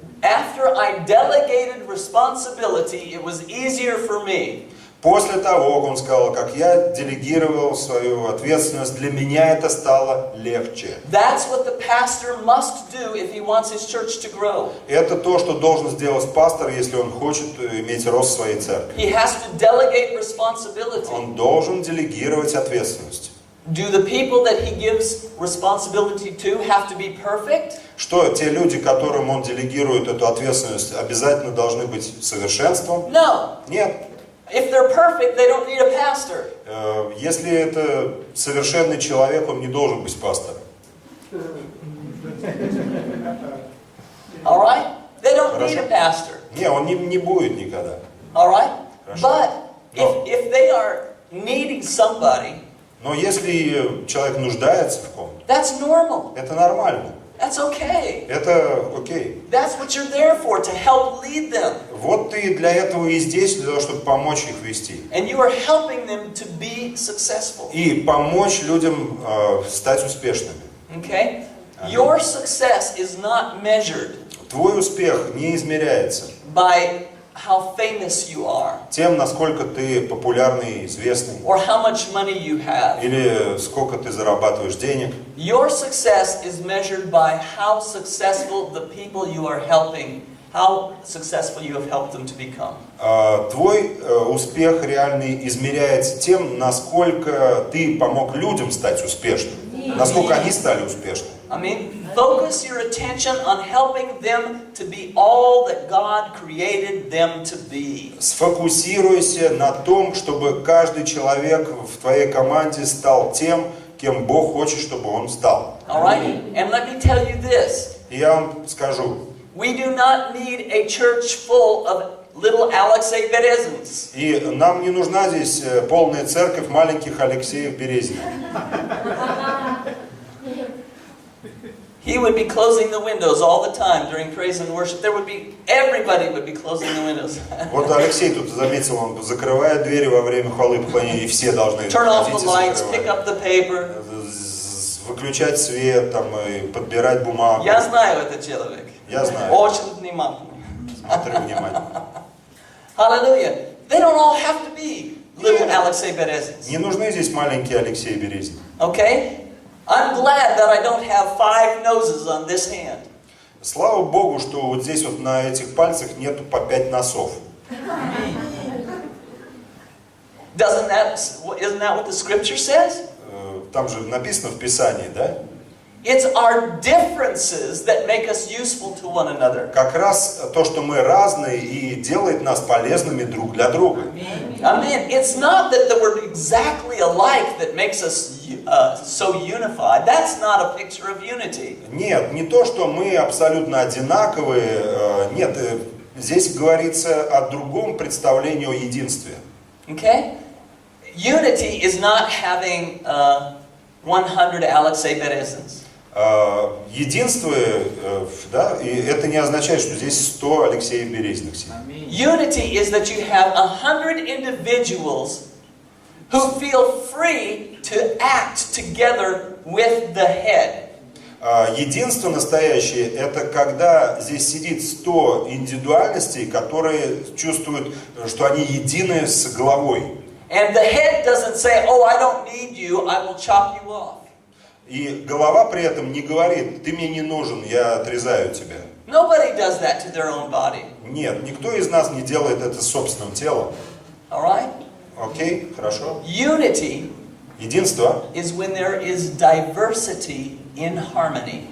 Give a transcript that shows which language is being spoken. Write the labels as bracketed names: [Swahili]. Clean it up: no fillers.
[English] After I delegated responsibility, it was easier for me. [Russian] После того, как он сказал, как я делегировал свою ответственность, для меня это стало легче. [English] That's what the pastor must do if he wants his church to grow. [Russian] Это то, что должен сделать пастор, если он хочет иметь рост в своей церкви. [English] He has to delegate responsibility. [Russian] Он должен делегировать ответственность. [English] Do the people that he gives responsibility to have to be perfect? [Russian] Что те люди, которым он делегирует эту ответственность, обязательно должны быть совершенством? [English] No. [Russian] Нет. [English] If they're perfect, they don't need a pastor. [Russian] Если это совершенный человек, он не должен быть пастором. [English] All right? They don't need a pastor. [Russian] Не, он не будет никогда. [English] All right? [Russian] Хорошо. [English] But [Russian] Но. [English] if they are needing somebody, [Russian] Но если человек нуждается в ком-то, [English] that's normal. [Russian] это нормально. [English] That's okay. [Russian] Это окей. [English] That's what you're there for, to help lead them. [Russian] Вот ты для этого и здесь, для того, чтобы помочь их вести. [English] And you are helping them to be successful. [Russian] И помочь людям стать успешными. [English] Okay? Your success is not measured [Russian] Твой успех не измеряется [English] by how famous you are, [Russian] тем, насколько ты популярный, известный, [English] or how much money you have. [Russian] или сколько ты зарабатываешь денег. [English] Your success is measured by how successful the people you are helping, how successful you have helped them to become. [Russian] Твой успех реальный измеряется тем, насколько ты помог людям стать успешными, насколько они стали успешными. [English] I mean, focus your attention on helping them to be all that God created them to be. [Russian] Сфокусируйся на том, чтобы каждый человек в твоей команде стал тем, кем Бог хочет, чтобы он стал. [English] All right? And let me tell you this. [Russian] И я вам скажу, [English] We do not need a church full of little Alexei Berezins. [Russian] и нам не нужна здесь полная церковь маленьких Алексеев Березиных. [English] He would be closing the windows all the time during praise and worship. Everybody would be closing the windows. [Russian] Вот Алексей тут заметил, он закрывает двери во время хвалы и поклонения, и все должны [English] Turn off the [Russian] ходить и [English] lights, pick [Russian] закрывать. [English] up the paper. [Russian] Выключать свет, там, и подбирать бумагу. Я знаю этот человек. Я знаю. Очень внимательный. Смотри внимательно. [English] Hallelujah. They don't all have to be little Alexei Berezins. [Russian] Не нужны здесь маленькие Алексей Березин. [English] Okay? I'm glad that I don't have 5 noses on this hand. [Russian] Слава Богу, что вот здесь вот на этих пальцах нету по 5 носов. [English] Isn't that what the scripture says? [Russian] Там же написано в Писании, да? [English] It's our differences that make us useful to one another. [Russian] Как раз то, что мы разные, и делает нас полезными друг для друга. [English] I mean, it's not that we're exactly alike that makes us so unified. That's not a picture of unity. [Russian] Нет, не то, что мы абсолютно одинаковые. Нет, здесь говорится о другом представлении о единстве. [English] Okay? Unity is not having 100 Alexei Berezins. [Russian] Единство, да, и это не означает, что здесь 100 Алексеев Березиных сидит. [English] Unity is that you have 100 individuals who feel free to act together with the head. [Russian] Единство настоящее – это когда здесь сидит 100 индивидуальностей, которые чувствуют, что они едины с главой. [English] And the head doesn't say, "Oh, I don't need you, I will chop you off." [Russian] И голова при этом не говорит: ты мне не нужен, я отрезаю тебя. [English] Nobody does that to their own body. [Russian] Нет, никто из нас не делает это с собственным телом. [English] All right? [Russian] Окей, хорошо. [English] Unity [Russian] Единство [English] is when there is diversity in harmony.